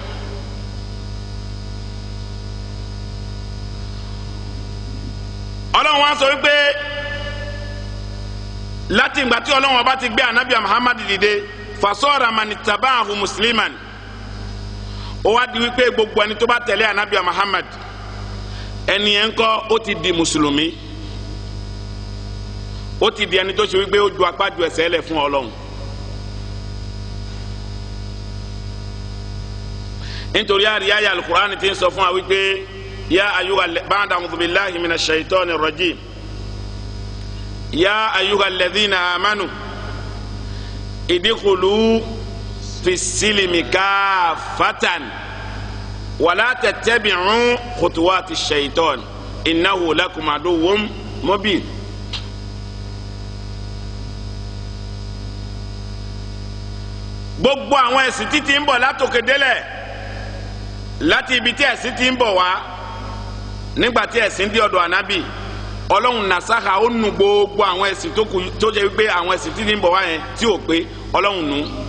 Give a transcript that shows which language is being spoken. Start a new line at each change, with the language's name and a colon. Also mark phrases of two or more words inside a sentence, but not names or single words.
Yoruba: Ọlọ́run wá sọ wípé láti ìgbà tí Ọlọ́run ọba ti gbé ànábì wa Muhammad dìde
Arabic: فصار من تبعه مسلما
Yoruba: ó wá di wípé gbogbo ẹni tó bá tẹ̀lé ànábì wa Muhammad ẹnìyẹn kọ́ ó ti di mùsùlùmí ó ti di ẹni tó ṣe wípé ó ju apá ju ẹsẹ̀ lẹ̀ fún Ọlọ́run. nítorí àríyá alukur'an ti ń sọ fún wa wípé
Arabic: يا أيها بعد أعوذ بالله من الشيطان الرجيم يا أيها الذين آمنوا ادخلوا في السلم كافة ولا تتبعوا خطوات الشيطان إنه لكم عدو مبين.
Yoruba: gbogbo àwọn ẹ̀sìn títí ń bọ̀ látòkè délẹ̀ láti ibi tí ẹ̀sìn ti ń bọ̀ wá nígbà tí ẹ̀sìn dé ọ̀dọ̀ ànábì Ọlọ́run nasaha ó nu gbogbo àwọn ẹ̀sìn tó kù tó jẹ́ wípé àwọn ẹ̀sìn títí ń bọ̀ wá yẹn tí ò pé Ọlọ́run nù.